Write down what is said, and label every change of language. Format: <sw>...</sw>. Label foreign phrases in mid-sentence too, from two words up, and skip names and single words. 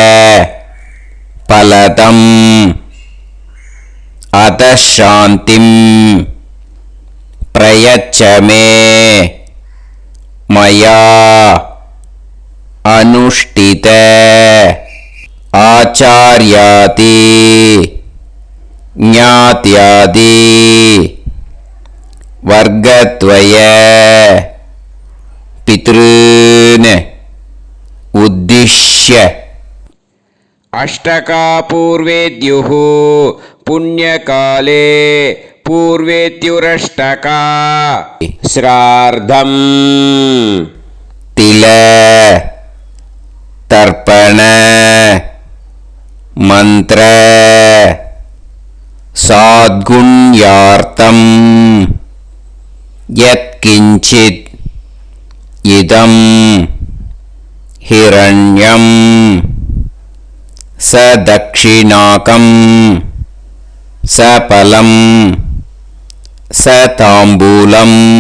<sa>பலதம் அதசாந்திம் பிரயச்சமே மயா அனுஷ்டித ஆச்சார்யாதி ஞாத்யாதி வர்க்கத்வய பித்ருன் உத்திஷ்ய अष्टका पूर्वेद्युः पुण्यकाले पूर्वेत्युरष्टका श्रार्धम् तिल तर्पण मंत्र साद्गुण्यार्थम् யத்கிஞ்சித் இதம் ஹிரண்யம் ச தக்ஷிணாகம் ச பலம் ச தாம்பூலம்</sa>